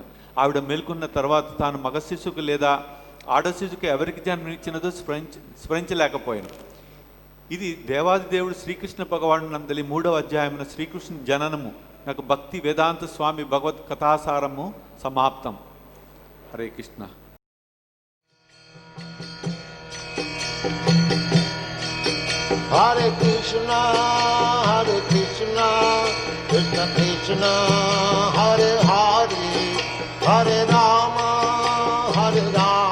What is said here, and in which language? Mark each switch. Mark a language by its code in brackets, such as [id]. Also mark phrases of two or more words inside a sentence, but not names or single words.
[te] ఆవిడ మేల్కొన్న తర్వాత తాను మగ శిశువుకు లేదా ఆడ శిశువుకు ఎవరికి జన్మించినదో స్మరించలేకపోయాను. ఇది దేవాది దేవుడు శ్రీకృష్ణ భగవాను నందలి 3వ అధ్యాయమున శ్రీకృష్ణ జననము నాకు భక్తి వేదాంత స్వామి భగవత్ కథాసారము సమాప్తం. హరే కృష్ణ. [sa] हरे कृष्ण, कृष्ण कृष्ण, हरे हरे, हरे राम, हरे राम.